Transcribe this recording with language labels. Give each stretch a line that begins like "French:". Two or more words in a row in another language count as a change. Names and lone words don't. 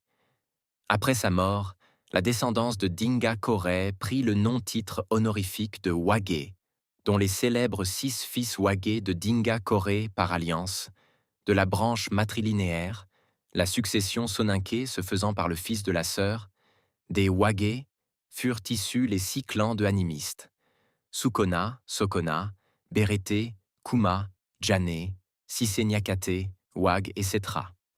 French: Après sa mort, la descendance de Dinga Koré prit le nom-titre honorifique de Wagé, dont les célèbres 6 fils Wagé de Dinga Koré par alliance, de la branche matrilinéaire, la succession soninké se faisant par le fils de la sœur, des Wagé furent issus les 6 clans de animistes, Soukona, Sokona, Bérété, Kouma, Djané, Sissé Niakate, Wag et Setra.